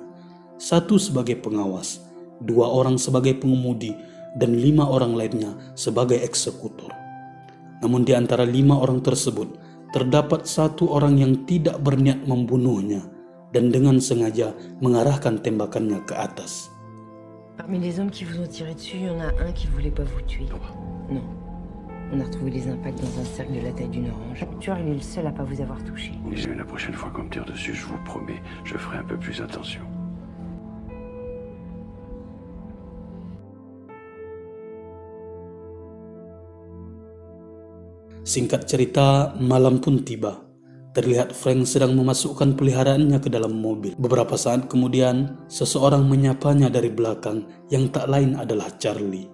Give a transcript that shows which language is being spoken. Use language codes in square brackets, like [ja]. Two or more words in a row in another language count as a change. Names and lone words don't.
[id] 1 sebagai pengawas, 2 orang sebagai pengemudi, dan 5 orang lainnya sebagai eksekutor. Namun di antara 5 orang tersebut, terdapat 1 orang yang tidak berniat membunuhnya dan dengan sengaja mengarahkan tembakannya ke atas. [fr] Parmi les hommes qui vous ont tiré dessus, il y en a un qui voulait pas vous tuer. Non. On a retrouvé les impacts dans un cercle de la taille d'une orange. Le tueur, il est le seul à pas vous avoir touché. La prochaine fois qu'on me tire dessus, je vous promets, je ferai un peu plus attention. [id] Singkat cerita, malam pun tiba. Terlihat Frank sedang memasukkan peliharaannya ke dalam mobil. Beberapa saat kemudian, seseorang menyapanya dari belakang yang tak lain adalah Charlie.